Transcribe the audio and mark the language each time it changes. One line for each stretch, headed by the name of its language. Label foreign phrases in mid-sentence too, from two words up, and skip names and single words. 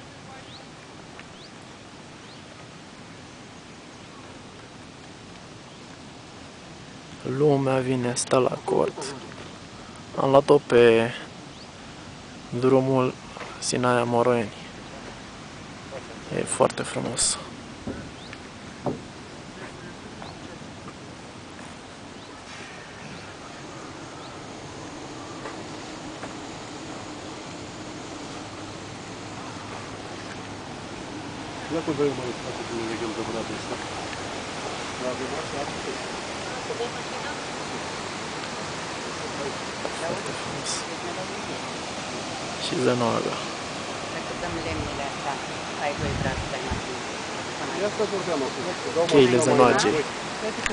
Romanian: Lumea vine, stă la cort. Am luat-o pe drumul Sinaia-Moroieni. E foarte frumos.
Ukrainian: Як ви думаєте, як ви будемо добратися?
Romanian: Foarte frumos. Și Zănoaga. Dacă dăm lemnele astea, ai 2 brațe de mașină.
Ukrainian: Я скажу,
Romanian: Cheile Zănoagei.